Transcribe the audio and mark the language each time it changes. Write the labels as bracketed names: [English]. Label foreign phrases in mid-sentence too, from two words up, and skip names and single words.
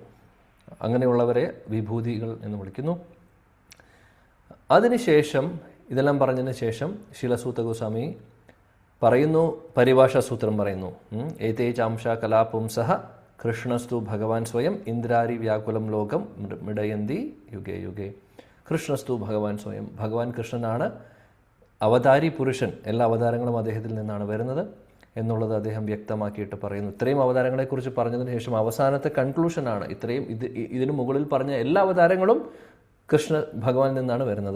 [Malayalam] അങ്ങനെയുള്ളവരെ വിഭൂതികൾ എന്ന് വിളിക്കുന്നു. അതിനുശേഷം, ഇതെല്ലാം പറഞ്ഞതിന് ശേഷം ശിലസൂത ഗോസ്വാമി പറയുന്നു, പരിഭാഷാസൂത്രം പറയുന്നു. [Sanskrit] ഏതേ ചാംശ കലാപുംസഹ കൃഷ്ണസ്തു ഭഗവാൻ സ്വയം ഇന്ദ്രാരി വ്യാകുലം ലോകം മിടയന്തി യുഗേ യുഗേ. കൃഷ്ണസ്തു ഭഗവാൻ സ്വയം, [Malayalam] ഭഗവാൻ കൃഷ്ണനാണ് അവതാരി പുരുഷൻ. എല്ലാ അവതാരങ്ങളും അദ്ദേഹത്തിൽ നിന്നാണ് വരുന്നത് എന്നുള്ളത് അദ്ദേഹം വ്യക്തമാക്കിയിട്ട് പറയുന്നു. ഇത്രയും അവതാരങ്ങളെക്കുറിച്ച് പറഞ്ഞതിന് ശേഷം അവസാനത്തെ കൺക്ലൂഷനാണ് ഇതിനു മുകളിൽ പറഞ്ഞ എല്ലാ അവതാരങ്ങളും ഭഗവാനിൽ നിന്നാണ് വരുന്നത്.